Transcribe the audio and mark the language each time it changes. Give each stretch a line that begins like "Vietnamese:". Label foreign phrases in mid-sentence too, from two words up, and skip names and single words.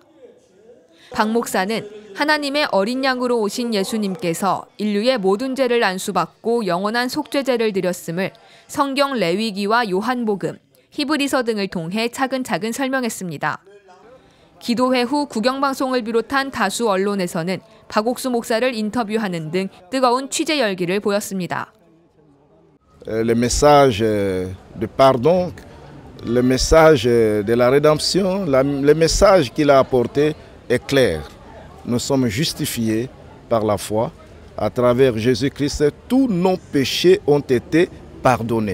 Korean: 박 목사는 하나님의 어린 양으로 오신 예수님께서 인류의 모든 죄를 안수받고 영원한 속죄제를 드렸음을 성경 레위기와 요한복음, 히브리서 등을 통해 차근차근 설명했습니다. 기도회 후 국영방송을 비롯한 다수 언론에서는 박옥수 목사를 인터뷰하는 등 뜨거운 취재 열기를 보였습니다.
French: Le message de pardon, le message de la rédemption, le message qu'il a apporté est clair. Nous sommes justifiés par la foi. À travers Jésus-Christ, tous nos péchés ont été pardonnés.